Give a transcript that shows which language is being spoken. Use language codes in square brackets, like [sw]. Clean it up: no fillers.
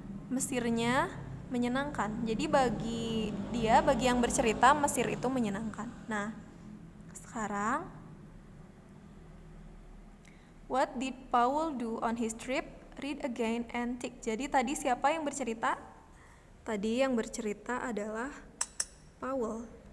[id] Mesirnya menyenangkan. Jadi bagi yang bercerita, Mesir itu menyenangkan. [en] Nah, sekarang, what did Paul do on his trip? Read again and tick. [id] Jadi tadi siapa yang bercerita? Tadi yang bercerita adalah Paul.